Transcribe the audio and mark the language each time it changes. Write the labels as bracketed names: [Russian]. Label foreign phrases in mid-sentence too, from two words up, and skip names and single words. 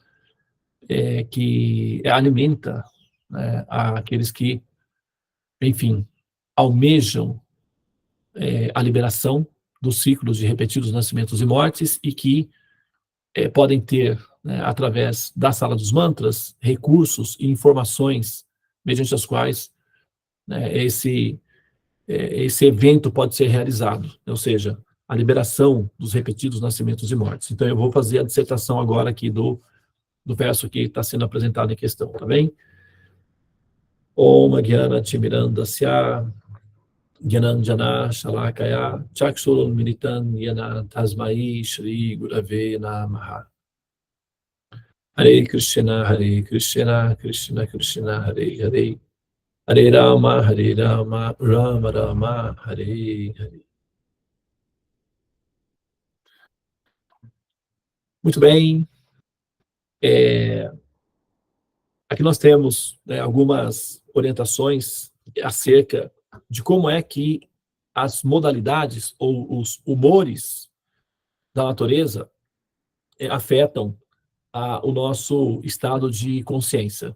[Portuguese] que alimenta, né, aqueles que, enfim, almejam a liberação dos ciclos de repetidos nascimentos e mortes e que podem ter, né, através da sala dos mantras, recursos e informações mediante as quais, né, esse evento pode ser realizado, ou seja, a liberação dos repetidos nascimentos e mortes. Então eu vou fazer a dissertação agora aqui do verso que está sendo apresentado em questão, tá bem? [Sanskrit] Om Gyana Timirandasya Gyananjana Shalakaya Chakshurun Militan Yana Tasmai Shri Gurave Namaha. Hare Krishna, Krishna Krishna, Hare Hare, Hare Rama, Rama Rama, Hare Hare. [Portuguese] Muito bem. Aqui nós temos, né, algumas orientações acerca de como é que as modalidades ou os humores da natureza afetam o nosso estado de consciência.